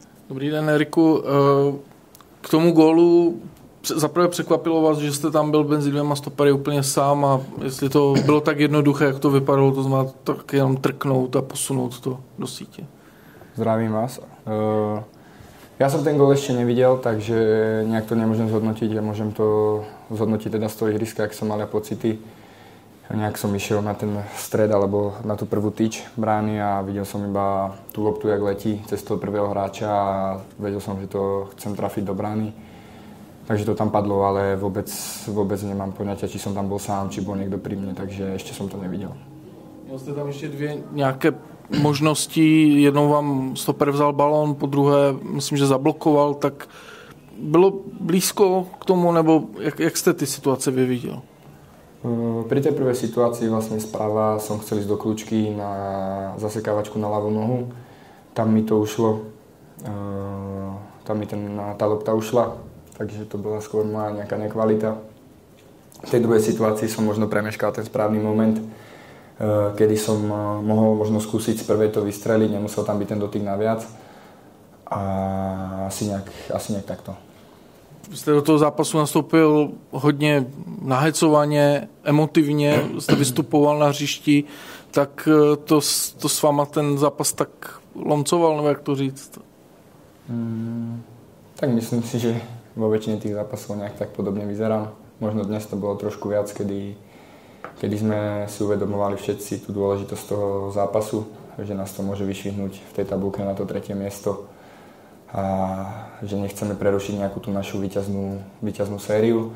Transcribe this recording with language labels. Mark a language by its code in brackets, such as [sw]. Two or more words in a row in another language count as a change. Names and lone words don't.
[cs] Dobrý den, Eriku. K tomu gólu zaprvé překvapilo vás, že jste tam byl mezi dvěma stopery úplně sám a jestli to bylo tak jednoduché, jak to vypadalo, to znamená tak jenom trknout a posunout to do sítě. [sk] Zdravím vás. Ja som ten gól ešte nevidel, takže nejak to nemôžem zhodnotiť. Ja môžem to zhodnotiť teda z toho ihriska, ak som mal pocity. Nejak som išiel na ten stred alebo na tú prvú tyč brány a videl som iba tú loptu, jak letí cez toho prvého hráča a vedel som, že to chcem trafiť do brány. Takže to tam padlo, ale vôbec nemám poňatia, či som tam bol sám, či bol niekto pri mne, takže ešte som to nevidel. [cs] Měl jste tam ještě dvě nějaké možnosti, jednou vám stoper vzal balón, po druhé myslím, že zablokoval, tak bylo blízko k tomu, nebo jak jste ty situace vyviděl? [sk] Pri tej prvej situácii vlastne správa som chcel ísť do kľúčky na zasekávačku na ľavú nohu. Tam mi to ušlo, tam mi tá lopta ušla, takže to bola skôr moja nejaká nekvalita. V tej druhej situácii som možno premeškal ten správny moment, kedy som mohol možno skúsiť z prvej to vystreliť, nemusel tam byť ten dotyk naviac a asi nejak takto. [cs] Vy jste do toho zápasu nastoupil hodně nahecovaně, emotivně, jste vystupoval na hřišti, tak to s váma ten zápas tak lomcoval, nebo jak to říct? [sk] Tak myslím si, že vo väčšine tých zápasov nejak tak podobne vyzerám. Možno dnes to bolo trošku viac, kedy sme si uvedomovali všetci tú dôležitosť toho zápasu, že nás to môže vyšvihnúť v tej tabulke na to 3. miesto a že nechceme prerušiť nejakú tú našu víťaznú sériu.